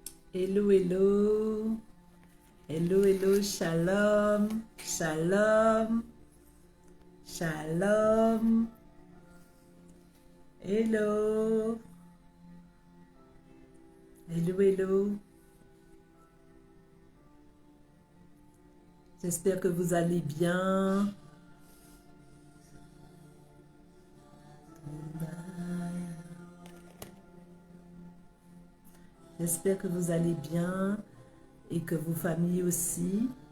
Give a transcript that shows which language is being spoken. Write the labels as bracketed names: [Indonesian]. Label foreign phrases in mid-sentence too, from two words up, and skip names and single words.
[English] Hello, hello. Hello, hello. [Hebrew] Shalom. Shalom. Shalom. [English] Hello. Hello, hello. [French] J'espère que vous allez bien. J'espère que vous allez bien et que vos familles aussi.